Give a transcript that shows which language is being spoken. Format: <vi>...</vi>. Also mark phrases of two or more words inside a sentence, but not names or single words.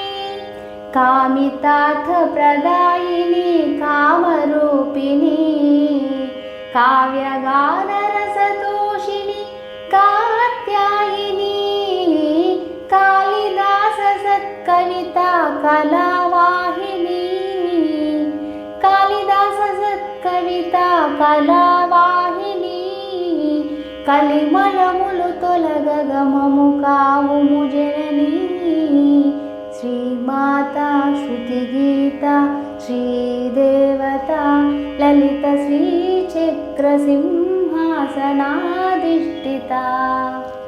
<sa>कामितार्थप्रदायिनी कामरूपिणी काव्यगानरसतोषिणी कात्यायिनी कालिदाससत्कविता कलावाहिनी कालिदाससत्कविता कलावाहिनी</sa> <te>కలిమలములు తొలగగమము కావుము జననీ</te> <sa>శ్రీమాతా శ్రుతిగీత శ్రీదేవత లలిత శ్రీచక్రసింహాసనాధిష్ఠిత</sa>